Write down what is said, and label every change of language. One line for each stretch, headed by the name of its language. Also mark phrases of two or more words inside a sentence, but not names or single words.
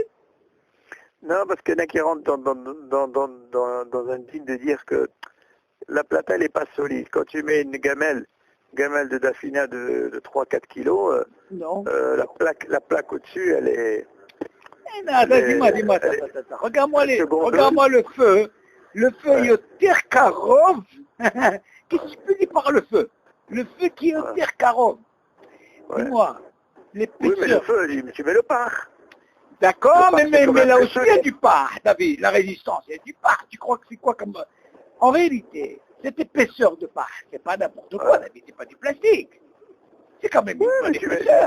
French: Non, parce qu'il y en a qui rentrent dans un digne de dire que la plata, elle n'est pas solide. Quand tu mets une gamelle de Dafina de 3-4 kilos, la plaque au-dessus, elle est... Dis-moi, regarde-moi le feu. Le feu,
Hebrew: יותר קרוב.
French: Qu'est-ce que tu peux dire par le feu? Le feu qui est
Hebrew: יותר קרוב.
French: Dis-moi, l'épaisseur. Oui, mais le feu, tu mets le par. D'accord, mais là aussi, il y a du par, David, la résistance, il y a du par. Tu crois que c'est quoi comme... En réalité, cette épaisseur de par, c'est pas n'importe quoi, David, c'est pas du plastique. C'est quand même une bonne épaisseur.